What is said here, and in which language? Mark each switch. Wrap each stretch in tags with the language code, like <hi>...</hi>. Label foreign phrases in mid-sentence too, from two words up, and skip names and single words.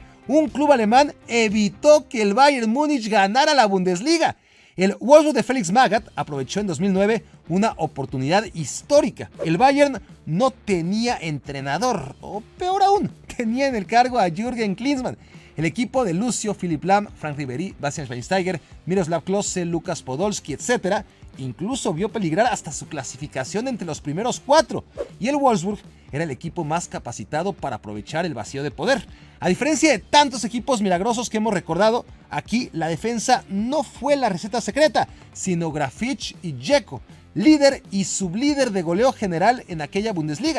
<es>Un club alemán evitó que el Bayern Múnich ganara la Bundesliga. El Wolfsburg de Felix Magath aprovechó en 2009 una oportunidad histórica. El Bayern no tenía entrenador, o peor aún, tenía en el cargo a Jürgen Klinsmann. El equipo de Lucio, Philipp Lahm, Frank Ribéry, Bastian Schweinsteiger, Miroslav Klose, Lukas Podolski, etc., incluso vio peligrar hasta su clasificación entre los primeros 4, y el Wolfsburg era el equipo más capacitado para aprovechar el vacío de poder. A diferencia de tantos equipos milagrosos que hemos recordado, aquí la defensa no fue la receta secreta, sino Grafich y Dzeko, líder y sublíder de goleo general en aquella Bundesliga.</es>